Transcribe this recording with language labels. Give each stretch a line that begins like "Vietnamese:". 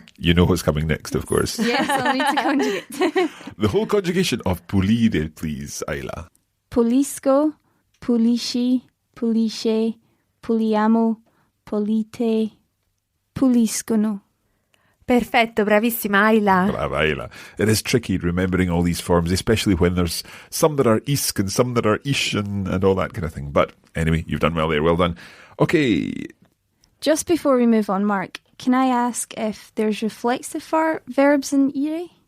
English: You know what's coming next, of course. Yes, I'll need to conjugate. The whole conjugation of pulire, please, Isla.
Italian: Pulisco, pulisci, pulisce, puliamo, polite, puliscono. Perfetto, bravissima Isla. Brava, Isla.
English: It is tricky remembering all these forms, especially when there's some that are isk and some that are ish and all that kind of thing. But anyway, you've done well there. Well done. Okay. Just before we move on, Mark, can I ask if there's reflexive verbs in IRE?